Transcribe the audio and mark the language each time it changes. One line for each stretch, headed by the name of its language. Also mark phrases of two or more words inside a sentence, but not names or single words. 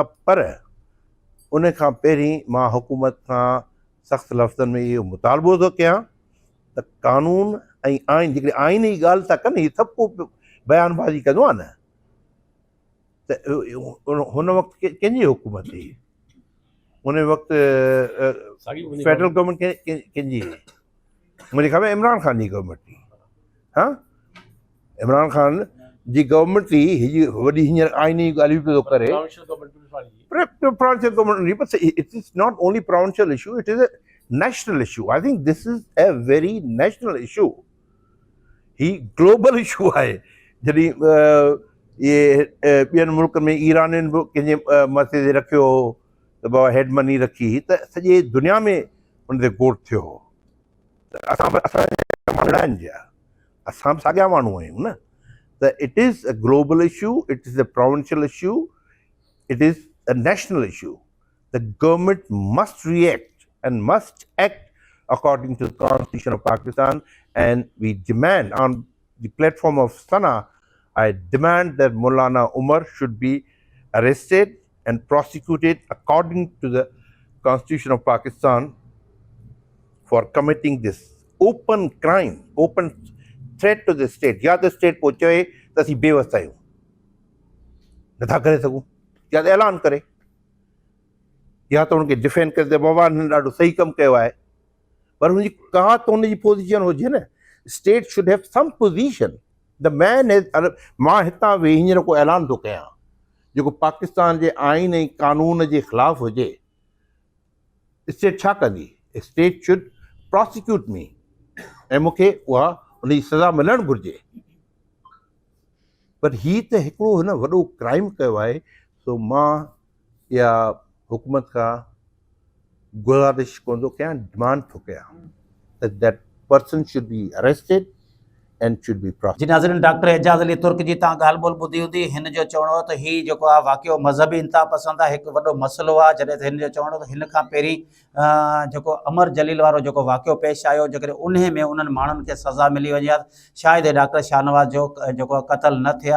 Sindhi: पर उन खां पहिरीं मां हुकूमत खां सख़्तु लफ़्ज़नि में इहो मुतालबो थो कयां त कानून ऐं आइन, जेकॾहिं आइन जी ॻाल्हि था कनि, हीअ सभु को बयानबाज़ी कंदो आहे न, त हुन वक़्तु कंहिंजी हुकूमत हुई, उन वक़्तु
English: federal government
Sindhi: कंहिंजी, मुंहिंजे ख़्याल में इमरान ख़ान जी गवर्नमेंट हुई। हा, इमरान ख़ान जी गवर्नमेंट थी, हीअ वॾी हींअर आइन जी ॻाल्हियूं पियो करे।
English: Provincial government, but it is not only provincial issue, it is a national issue. I think this is a very national issue.
Sindhi: ही
English: global issue
Sindhi: आहे। जॾहिं ये ॿियनि मुल्कनि में ईरानियुनि बि कंहिंजे मथे ते रखियो त बाबा
English: head money
Sindhi: रखी, त सॼे दुनिया में हुन ते गोड़ थियो। त असां बि साॻिया माण्हू आहियूं न।
English: त it is a global issue, it is a provincial issue, it is a national issue. The government must react and must act according to the Constitution of Pakistan, and we demand on the platform of Sana, I demand that Maulana Umar should be arrested and prosecuted according to the Constitution of Pakistan for committing this open crime, open threat to the state.
Sindhi: या त स्टेट को चए त असीं बेवस आहियूं, नथा करे सघूं, या त ऐलान करे, या त हुनखे डिफेंड करे त बाबा हिन ॾाढो सही कमु कयो आहे। पर हुनजी का त हुनजी पोज़ीशन हुजे न।
English: State should have some position. The man has,
Sindhi: मां हितां वेही हींअर को ऐलान थो कयां जेको पाकिस्तान जे आइन ऐं कानून जे ख़िलाफ़ु हुजे, स्टेट छा कंदी?
English: state should prosecute me
Sindhi: ऐं मूंखे उहा हुनजी सज़ा मिलणु घुरिजे। पर हीअ त हिकिड़ो हिन वॾो क्राइम कयो आहे। सो मां इहा हुकूमत खां गुज़ारिश कोन थो कयां, डिमांड थो कयां त
English: that person should be arrested and should be prosecuted.
Sindhi: जी नाज़रीन, डॉक्टर एजाज़ अली तुर्क जी तव्हां ॻाल्हि ॿोल ॿुधी हूंदी। हिन जो चवणो हो त हीउ जेको आहे वाक़ियो मज़हबी इंतिहा पसंदि आहे, हिकु वॾो मसइलो आहे। जॾहिं त हिन जो चवणो त हिन खां पहिरीं जेको अमर जलील वारो जेको वाक़ियो पेश आयो, जेकॾहिं उन में उन्हनि माण्हुनि खे सज़ा मिली वञे हा, शायदि डॉक्टर शाहनवाज़ जो जेको क़तल न थिया।